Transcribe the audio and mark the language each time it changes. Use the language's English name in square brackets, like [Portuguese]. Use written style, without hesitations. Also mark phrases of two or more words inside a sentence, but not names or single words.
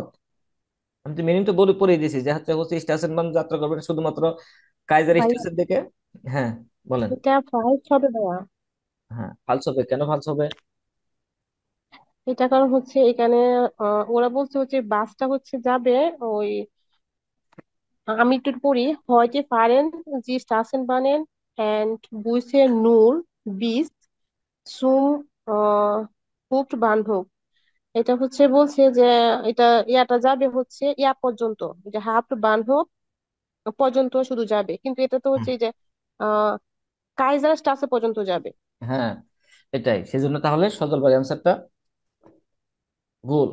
[Bangla] আমি তো মিনিং তো বলে পড়িয়ে দিয়েছি যে হচ্ছে হচ্ছে স্টেশন বান যাত্রা করবেন শুধুমাত্র কাইজার ভাইয়া স্টেশন থেকে। হ্যাঁ বলেন। এটা ফাইভ হবে ভাইয়া। হ্যাঁ ফালস হবে, কেন ফালস হবে? এটা কারণ হচ্ছে এখানে ওরা বলছে হচ্ছে বাসটা হচ্ছে যাবে ওই, আমি একটু পড়ি, [German] heute fahren die Straßenbahnen and Busse nur bis zum আহ, Hauptbahnhof। [Bangla] এটা হচ্ছে বলছে যে এটা ইয়াটা যাবে হচ্ছে ইয়া পর্যন্ত, যে হাফ বানহোফ পর্যন্ত শুধু যাবে, কিন্তু এটা তো হুম, হচ্ছে এই যে আহ কাইজার স্টাসে পর্যন্ত যাবে। হ্যাঁ এটাই, সেজন্য তাহলে সজল ভাই অ্যান্সারটা ভুল।